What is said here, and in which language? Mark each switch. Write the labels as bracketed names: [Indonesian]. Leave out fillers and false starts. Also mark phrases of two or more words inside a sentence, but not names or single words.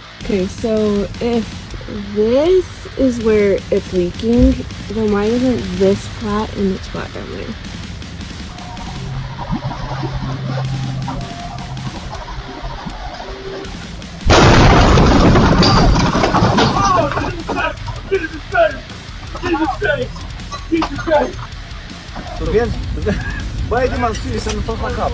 [English] Okay, so if this is where it's leaking, then why isn't this flat and it's flat down there? [Romanian] Tu vezi? Băi, Dima, scrie să nu fac la cap.